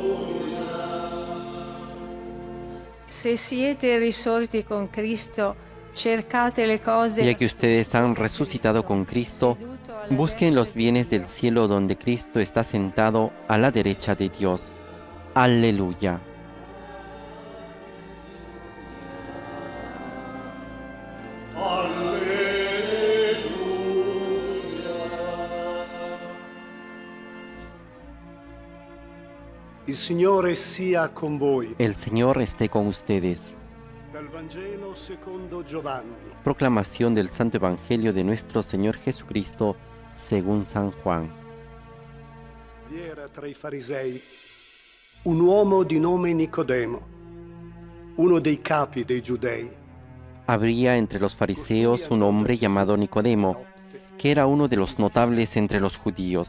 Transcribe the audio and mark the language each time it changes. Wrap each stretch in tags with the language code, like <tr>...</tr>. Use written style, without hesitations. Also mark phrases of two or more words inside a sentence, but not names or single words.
<it>Se siete risorti con Cristo, cercate le cose</it> <es>Ya que ustedes han resucitado con Cristo, busquen los bienes del cielo donde Cristo está sentado a la derecha de Dios. Aleluya.</es> <it>Il Signore sia con voi.</it> <es>El Señor esté con ustedes.</es> <it>Dal Vangelo secondo Giovanni.</it> <es>Proclamación del Santo Evangelio de nuestro Señor Jesucristo según San Juan.</es> <it>Vi era tra i farisei un uomo di nome Nicodemo, uno dei capi dei Giudei.</it> <es>Habría entre los fariseos un hombre llamado Nicodemo, que era uno de los notables entre los judíos.</es>